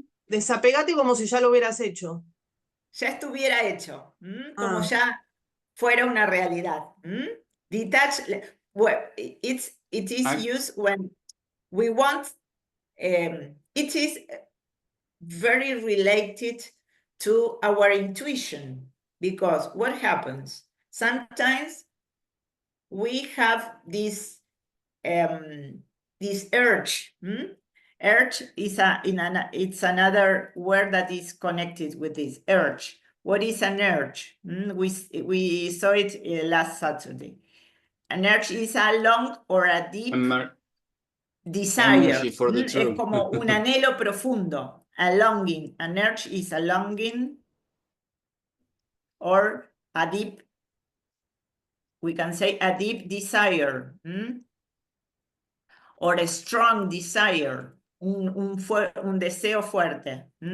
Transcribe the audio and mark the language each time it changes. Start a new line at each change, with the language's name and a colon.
Spanish: Desapégate como si ya lo hubieras hecho. Ya estuviera hecho. Como ya fuera una realidad.
English: Detach, well, it is used when we want, it is very related to our intuition, because what happens? Sometimes we have this urge. Urge is it's another word that is connected with this urge. What is an urge? We saw it last Saturday. An urge is a long or a deep desire. For the
Spanish: Es como un anhelo profundo.
English: A longing. An urge is a longing or a deep, we can say a deep desire. Or a strong desire.
Spanish: Un deseo fuerte.